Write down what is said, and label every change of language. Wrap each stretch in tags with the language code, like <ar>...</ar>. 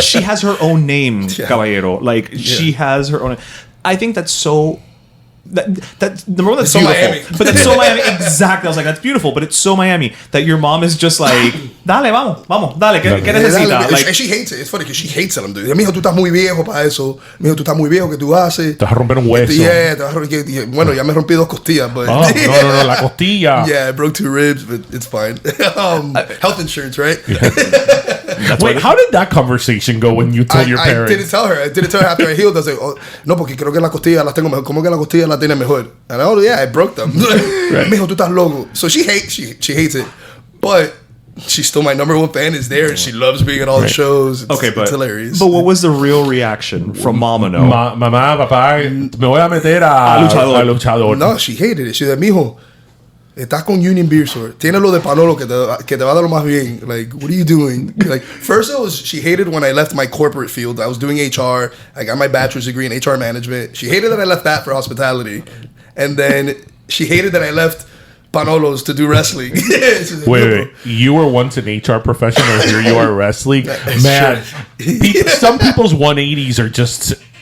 <en>She has her own name, Caballero. Like, she has her own... I think that's so... That's beautiful. Miami. But that's so Miami. Exactly. I was like, that's beautiful, but it's so Miami that your mom is just like,</en> <es>dale, vamos, dale, ¿qué necesitas?</es> <en>Like, she hates it. It's funny because she hates it. I'm doing,</en> <es>mijo, tú estás muy viejo para eso. Mijo, tú estás muy viejo, ¿qué tú haces? Te vas a romper un hueso.</es> <en>Yeah,</en> <es>bueno, ya me rompí 2 costillas,</es> <en>but...</en> <es>Oh, no, la costilla.</es> <en>Yeah, I broke 2 ribs, but it's fine. Health insurance, right? Wait, how did that conversation go when you told your parents? I didn't tell her after I healed. I was like, oh, no,</en> <es>porque creo que la costilla las tengo mejor. ¿Cómo que la costilla la tiene mejor?</es> <en>And I broke them. Mijo,</en> <es>tú estás loco.</es> <en>So she hates it, but she's still my number 1 fan. Is there, and she loves being at all the shows. It's hilarious. But what was the real reaction from Mama?</en> <es>Mamá, papá, me voy a meter a luchador.</es> <en>No, she hated it. She said,</en> <es>mijo, estás con Union Beer Store. Tienes lo de Panolo que te va a dar lo más bien.</es> <en>Like, what are you doing? Like, first she hated when I left my corporate field. I was doing HR. I got my bachelor's degree in HR management. She hated that I left that for hospitality. And then she hated that I left Panolo's to do wrestling. Wait. You were once an HR professional. Here you are wrestling. Man, some people's 180s are just...</en>